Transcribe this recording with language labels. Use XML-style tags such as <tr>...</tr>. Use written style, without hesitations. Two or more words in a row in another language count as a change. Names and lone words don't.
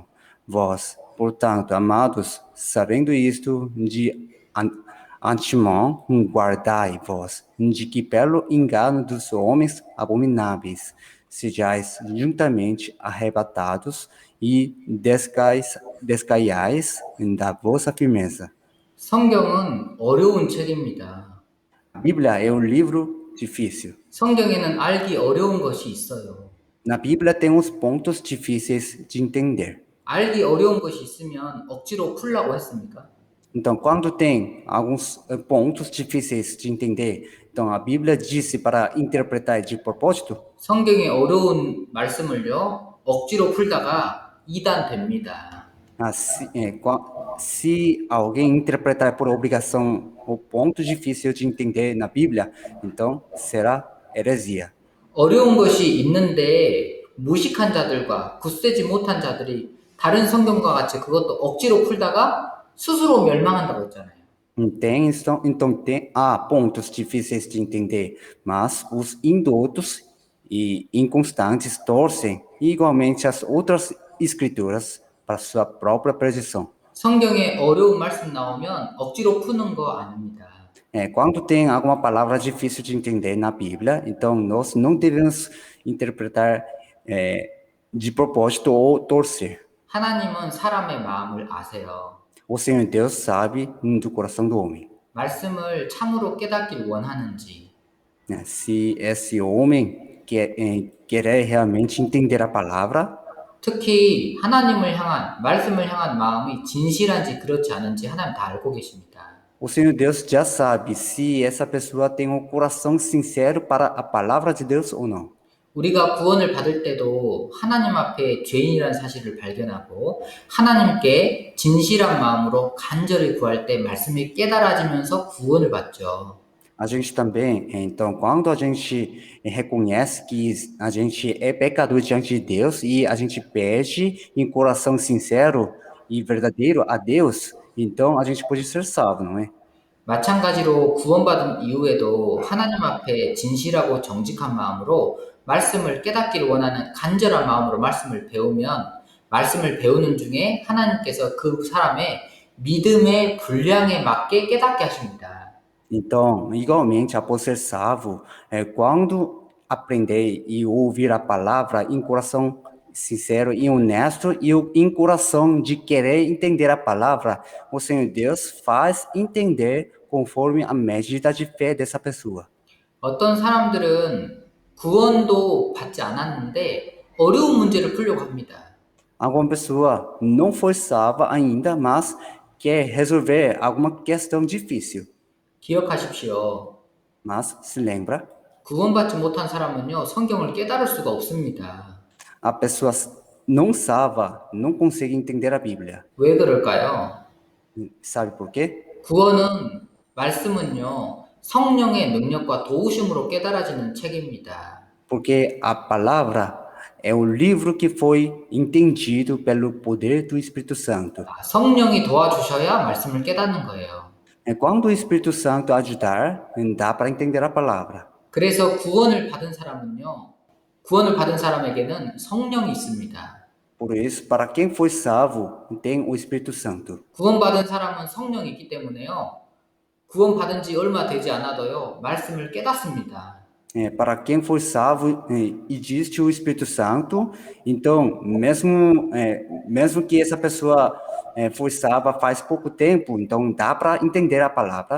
<pt>Vós, portanto, amados, sabendo isto de antemão, guardai-vos de que pelo engano dos homens abomináveis sejais juntamente arrebatados e descaiais da vossa firmeza.</pt> <ko>성경은 어려운 책입니다.</ko> <pt>A Bíblia é um livro difícil.</pt> <ko>성경에는 알기 어려운 것이 있어요.</ko> <pt>Na Bíblia tem uns pontos difíceis de entender.</pt> <ko>알기 어려운 것이 있으면 억지로 풀라고 했습니까?</ko> <pt>Então, quando tem alguns pontos difíceis de entender, então a Bíblia disse para interpretar de propósito.</pt> <ko>성경의 어려운 말씀을요, 억지로 풀다가 이단 됩니다.</ko> <pt>Se alguém interpretar por obrigação o ponto difícil de entender na Bíblia, então será heresia.</pt> <ko>어려운 것이 있는데 무식한 자들과 굳세지 못한 자들이 다른 성경과 같이 그것도 억지로 풀다가 스스로 멸망한다고 했잖아요.</ko> <pt>Há pontos difíceis de entender, mas os indoutos e inconstantes torcem igualmente as outras escrituras para sua própria perdição.</pt> <ko>성경에 어려운 말씀 나오면 억지로 푸는 거 아닙니다.</ko> <pt>Quando tem alguma palavra difícil de entender na Bíblia, então nós não devemos interpretar de propósito ou torcer.</pt> <ko>하나님은 사람의 마음을 아세요.</ko> <pt>O Senhor Deus sabe do coração do homem.</pt> <ko>말씀을 참으로 깨닫길 원하는지,</ko> <pt>Se esse homem querer realmente entender a palavra,</pt> <ko>특히 하나님을 향한, 말씀을 향한 마음이 진실한지 그렇지 않은지 하나님 다 알고 계십니다.</ko> <pt>o Senhor Deus já sabe se essa pessoa tem um coração sincero para a palavra de Deus ou não.</pt> <ko>우리가 구원을 받을 때도 하나님 앞에 죄인이라는 사실을 발견하고 하나님께 진실한 마음으로 간절히 구할 때 말씀이 깨달아지면서 구원을 받죠.</ko> <pt>A gente também, então, quando a gente reconhece que a gente é pecador diante de Deus e a gente pede em coração sincero e verdadeiro a Deus, então a gente pode ser salvo, não é?</pt> <ko>마찬가지로 구원받은 이후에도 하나님 앞에 진실하고 정직한 마음으로 말씀을 깨닫기를 원하는 간절한 마음으로 말씀을 배우면 말씀을 배우는 중에 하나님께서 그 사람의 믿음의 분량에 맞게 깨닫게 하십니다.</ko> <pt>Então, igualmente, após ser salvo, quando aprender e ouvir a palavra em coração sincero e honesto e em coração de querer entender a palavra, o Senhor Deus faz entender conforme a medida de fé dessa pessoa.</pt> <ko>어떤 사람들은 구원도 받지 않았는데 어려운 문제를 풀려고 합니다.</ko> <pt>Alguma pessoa não foi salva ainda, mas quer resolver alguma questão difícil.</pt> <ko>기억하십시오.</ko> <pt>Mas se lembra,</pt> <ko>구원받지 못한 사람은요, 성경을 깨달을 수가 없습니다.</ko> <pt>a pessoa não salva não consegue entender a Bíblia.</pt> <ko>왜 그럴까요?</ko> <pt>Sabe por quê?</pt> <ko>구원은, 말씀은요, 성령의 능력과 도우심으로 깨달아지는 책입니다.</ko> <pt>Porque a palavra é o livro que foi entendido pelo poder do Espírito Santo.</pt> <ko>성령이 도와주셔야 말씀을 깨닫는 거예요.</ko> <pt>Quando o Espírito Santo ajudar, dá para entender a palavra.</pt> <ko>그래서 구원을 받은 사람은요, 구원을 받은 사람에게는 성령이 있습니다.</ko> <pt>Por isso, para quem foi salvo, tem o Espírito Santo.</pt> <ko>구원받은 사람은 성령이 있기 때문에요, 구원받은 지 얼마 되지 않아도요, 말씀을 깨닫습니다.</ko> <pt>Para quem foi salvo, existe o Espírito Santo, então, mesmo que essa pessoa foi salva faz pouco tempo, então dá para entender a palavra.</pt>